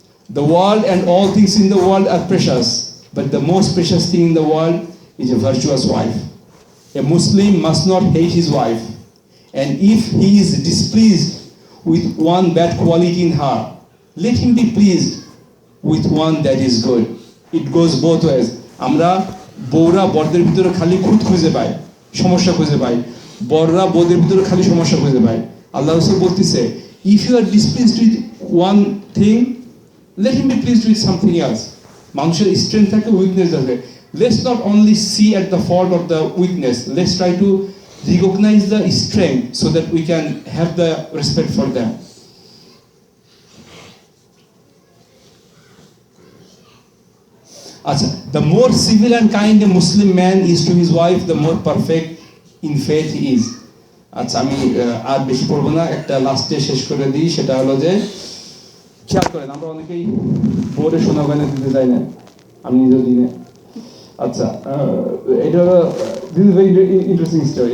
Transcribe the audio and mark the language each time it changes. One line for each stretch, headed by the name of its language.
English: The world and all things in the world are precious, but the most precious thing in the world is a virtuous wife. A Muslim must not hate his wife, and if he is displeased with one bad quality in her, let him be pleased with one that is good. It goes both ways.
Bangla: আমরা বউরা বরদের ভিতরে খালি খুঁত খুঁজে পাই, সমস্যা খুঁজে পাই, বররা বউদের ভিতরে খালি সমস্যা খুঁজে পায়। আল্লাহ রাসূল বলতেছে,
English: if you are displeased with one thing, let him be pleased with something else.
Bangla: মানুষের স্ট্রেংথ থাকে, উইকনেস থাকে।
English: Let's not only see at the fault of the weakness, let's try to recognize the strength so that we can have the respect for them. The more civil and kind a Muslim man is to his wife, the more perfect in faith he is.
Bangla: আচ্ছা, আমি আর বেশি পড়বো না, একটা লাস্টে শেষ করে দিই। সেটা হলো যে, খেয়াল করেন, আমরা অনেকেই বোর্ডে সোনা গয়না দিতে চাই না, আমি নিজেও দিই না। আচ্ছা, এটা হলো,
English: this is very interesting story.